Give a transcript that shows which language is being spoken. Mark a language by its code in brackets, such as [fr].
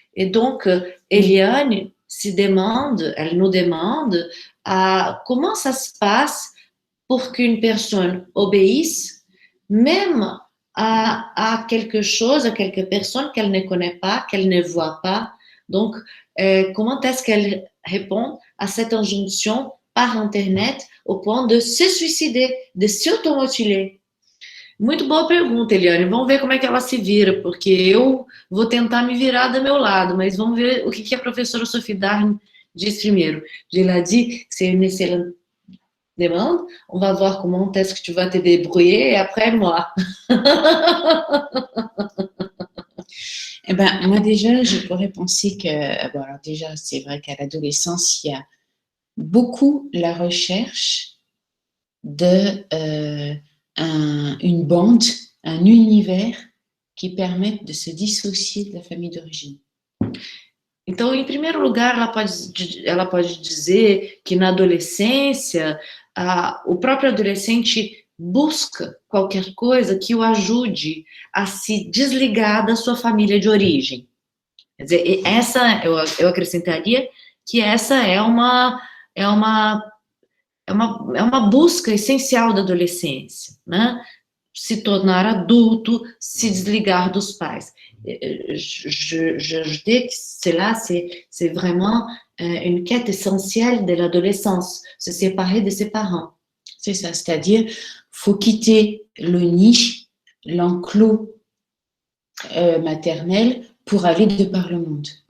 [fr] Et donc, Eliane elle nous demande comment ça se passe pour qu'une personne obéisse, même à quelque chose, à quelque personne qu'elle ne connaît pas, qu'elle ne voit pas. Donc, comment est-ce qu'elle répond à cette injonction par Internet au point de se suicider, de s'automutiler? [pt] Muito boa pergunta, Eliane. Vamos ver como é que ela se vira, porque eu vou tentar me virar do meu lado, mas vamos ver o que a professora Sophie Darn diz primeiro. [fr] Je l'ai dit, c'est une excellente demande. On va voir comment est-ce que tu vas te débrouiller et après moi. Eh ben, moi déjà, je pourrais penser que, bon, alors déjà, c'est vrai qu'à l'adolescence, il y a beaucoup la recherche de une bande, un univers qui permette de se dissocier de la famille d'origine. [pt] Então, em primeiro lugar, ela pode dizer que na adolescência, o próprio adolescente busca qualquer coisa que o ajude a se desligar da sua família de origem. Quer dizer, eu acrescentaria que essa é uma busca essencial da adolescência, né? Se tornar adulto, se desligar dos pais. [fr] Je dis que cela, c'est vraiment une quête essentielle de l'adolescence, se séparer de ses parents. C'est ça, c'est-à-dire, faut quitter le nid, l'enclos maternel pour aller de par le monde.